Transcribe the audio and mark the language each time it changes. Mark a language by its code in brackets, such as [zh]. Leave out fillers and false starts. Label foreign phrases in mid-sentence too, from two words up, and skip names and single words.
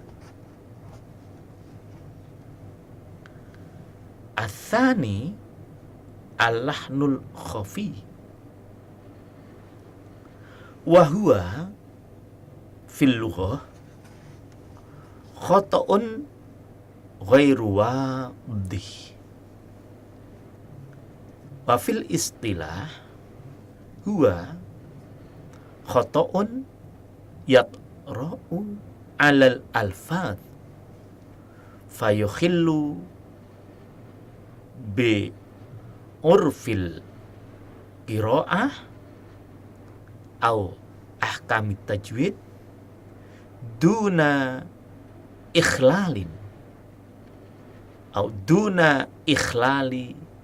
[ar] الثاني اللحن الخفي وهو في اللغة خطأ غير واضح وفي الاصطلاح هو خطأ يطرأ على الألفاظ فيخل بعرف القراءة أو أحكام التجويد دون إخلال أو دون إخلال